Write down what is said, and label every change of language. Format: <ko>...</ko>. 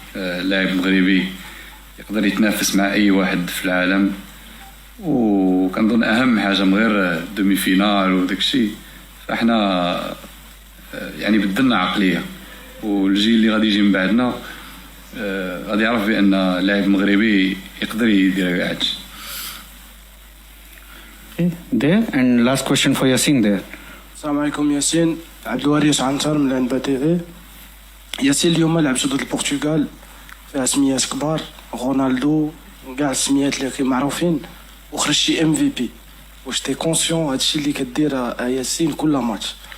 <ar>اللاعب المغربي يقدر يتنافس مع اي واحد في العالم، وكنظن اهم حاجه من غير دومي فينال وداك الشيء، فاحنا يعني بدلنا عقليه، والجيل اللي غادي يجي من بعدنا غادي يعرف بان اللاعب المغربي يقدر يدير كاع هادشي.</ar> <en>There and last question for Yasin there.</en> <ar>السلام عليكم ياسين. عبد الوارث عنتر من العنبة تيفي. ياسين، اليوم لعبتو ضد البرتغال فيها سميات كبار، رونالدو كاع السميات اللي معروفين، وخرجتي MVP. واش تي كونسيون هادشي اللي كدير ياسين كل ماتش؟</ar>